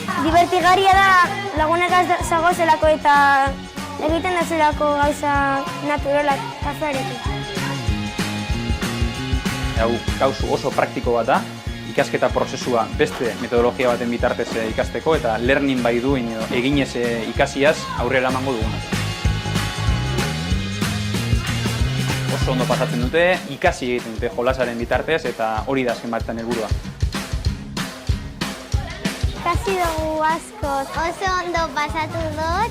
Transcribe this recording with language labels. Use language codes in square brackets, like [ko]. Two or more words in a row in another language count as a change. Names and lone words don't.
[eu] Divertigarria da lagunek zagozelako eta egiten dazulako gauza naturalak kafearekin. Hau gauzu oso praktiko bat da, ikasketa prozesua beste metodologia baten bitartez ikasteko eta [en] learning by doing [eu] edo eginez ikasiaz aurrera emango duguna. Oso ondo pasatzen dute, ikasi egiten dute jolasaren bitartez eta hori da azken batean helburua. Ikasi dugu asko. Oso ondo pasatu dut.